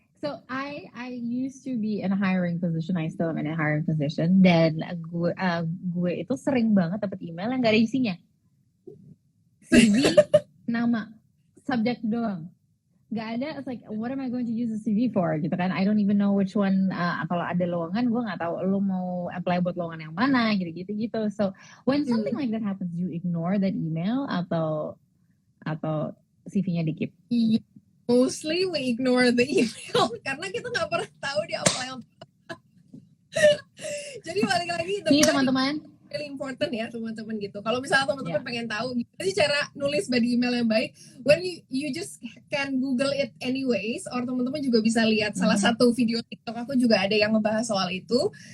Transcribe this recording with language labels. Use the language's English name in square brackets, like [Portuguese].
[English] So I used to be in a hiring position. I still am in a hiring position. [Indonesian] Dan gue itu sering banget dapat email yang gak ada isinya. CV, nama, subject doang. Gak ada. [English] It's like, what am I going to use the CV for? [Indonesian] Gitu kan? [English] I don't even know which one. [Indonesian] Kalau ada lowongan, gue nggak tahu lo mau apply buat lowongan yang mana. Gitu. [English] So when something like that happens, you ignore that email [Indonesian] atau CV-nya di keep? [English] Mostly we ignore the email [Indonesian] karena kita nggak pernah tahu dia apply untuk apa. Jadi balik lagi teman-teman, [English] really important [Indonesian] ya teman-teman gitu. Kalau misalnya teman-teman pengen tahu gimana sih cara nulis body email yang baik, [English] when you just can Google it anyways, [Indonesian] or teman-teman juga bisa lihat salah satu video TikTok aku juga ada yang ngebahas soal itu.